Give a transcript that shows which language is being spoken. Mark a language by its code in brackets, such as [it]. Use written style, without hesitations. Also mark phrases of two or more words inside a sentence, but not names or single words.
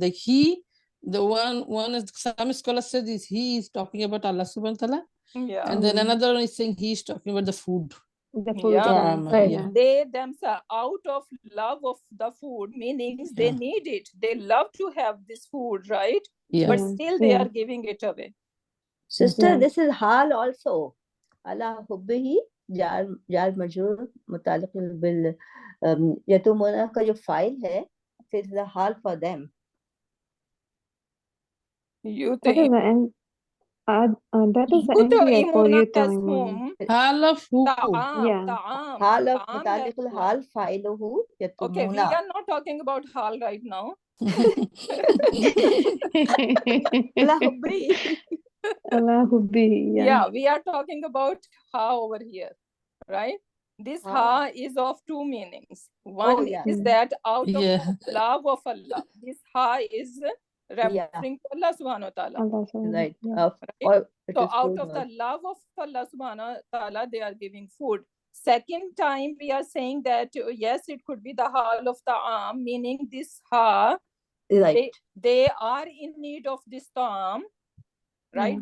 [en] Like the one is, some scholars said he is talking about [ar] الله سبحانه وتعالى, [en] and then another one is saying he is talking about the food. The food, They themselves, out of love of the food, meaning they need it. They love to have this food, right? But still they are giving it away. Sister, this is hal also. [ar] على حبه جار مجرور متعلق بـ يطعمون [hi] का जो फ़ाइल है, [en] it is the hal for them. You think that is the NBF for you time. Hal of who? Hal of [ar] متعلق حال فعله يطعمون. [en] Okay, we are not talking about hal right now. We are talking about ha over here, right? This ha is of two meanings. One is that out of love of Allah. This ha is referring to [ar] الله سبحانه وتعالى. الله سبحانه, [en] Right. yeah. Or it So is out food of the also. love of [ar] الله سبحانه وتعالى, [en] they are giving food. Second time we are saying that yes, it could be the hal of ta'am, meaning this ha, Right. they are in need of this ta'am, right?